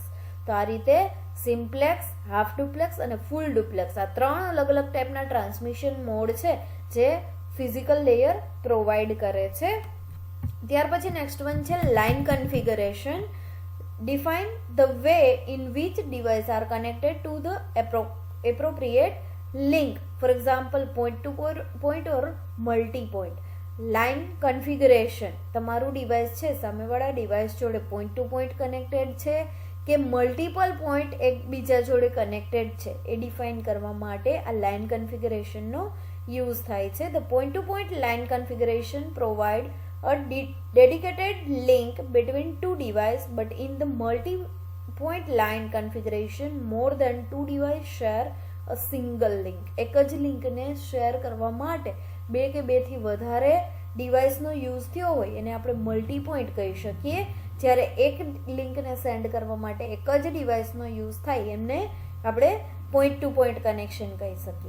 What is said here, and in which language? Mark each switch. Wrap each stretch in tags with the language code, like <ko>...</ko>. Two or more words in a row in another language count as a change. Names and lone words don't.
<gu>તો આ રીતે સિમ્પ્લેક્સ,</gu> <en>half duplex</en> <gu>અને</gu> <en>full duplex</en> <gu>આ ત્રણ અલગ અલગ ટાઈપના</gu> <en>transmission mode</en> <gu>છે જે</gu> <en>physical layer provide</en> <gu>કરે છે. ત્યાર પછી</gu> <en>next one</en> <gu>છે</gu> <en>line configuration. define the way in which device are connected to the appropriate link, for example point to point or multi point. line configuration,</en> <gu>તમારું ડિવાઇસ છે સામેવાળા ડિવાઇસ જોડે</gu> <en>point to point connected</en> <gu>છે કે</gu> <en>multiple point</en> <gu>એકબીજા જોડે કનેક્ટેડ છે એ ડિફાઇન કરવા માટે આ</gu> <en>line configuration use</en> <gu>થાય છે.</gu> <en>the point to point line configuration provide a dedicated link between two devices, but in the multi-point line configuration more than two devices share a single link.</en> <gu>એક જ લિંકને શેર કરવા માટે બે કે બેથી વધારે</gu> <en>device use</en> <gu>થયો હોય એને આપણે</gu> <en>multi point</en> <gu>કહી શકીએ. જ્યારે એક લિંકને સેન્ડ કરવા માટે એક જ</gu> <en>device use</en> <gu>થાય એમને આપણે</gu> <en>point to point connection</en> <gu>કહી શકીએ.</gu>